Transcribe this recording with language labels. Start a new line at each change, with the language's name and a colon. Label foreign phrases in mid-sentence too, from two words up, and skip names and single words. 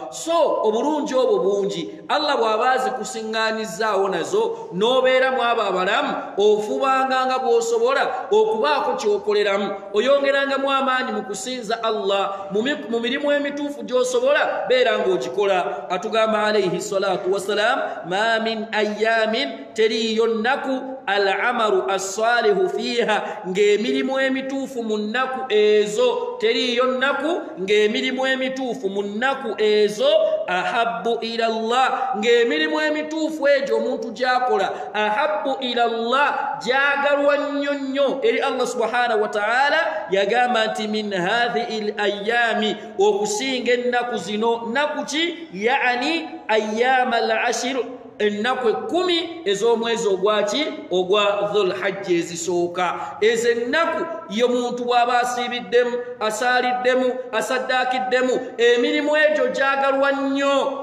Ganda: So obulungi obwo bungi, Allah bw'aba zikusiŋŋaanyizaawo nazo n'obeeramu abo abalamu ofubanga nga bw'osobola okubaako ky'okoleramu, oyongerangamu amaanyi mu kusinza Allah mu mirimu emituufu gy'osobola beera ng'ogikola. Atugamba
Arabic: عليه الصلاة والسلام, ما من أيام,
Ganda: teriyo nnaku
Arabic: العمل الصالح فيها,
Ganda: ng'emirimu emituufu mu nnaku ezo, teriyo nnaku ng'emirimu emituufu mu nnaku ezo
Arabic: أحب إلى الله,
Ganda: ng'emirimu emituufu egyo omuntu gy'akola
Arabic: أحب إلى الله,
Ganda: gyagalwa nnyo eri Allah
Arabic: سبحانه وتعالى.
Ganda: Yagamba nti
Arabic: من هذه الأيام,
Ganda: okusinga ennaku zino, nnaku ki? Yani
Arabic: أيام العشر,
Ganda: ennaku 10 ez'omwezi ogwaki ogwa Dhul-Hajji ezisooka. Ezo ennaku ye muntu bw'aba asiibiddemu, asaaliddemu, asaddaakiddemu, emirimu egyo gyagalwa nnyo.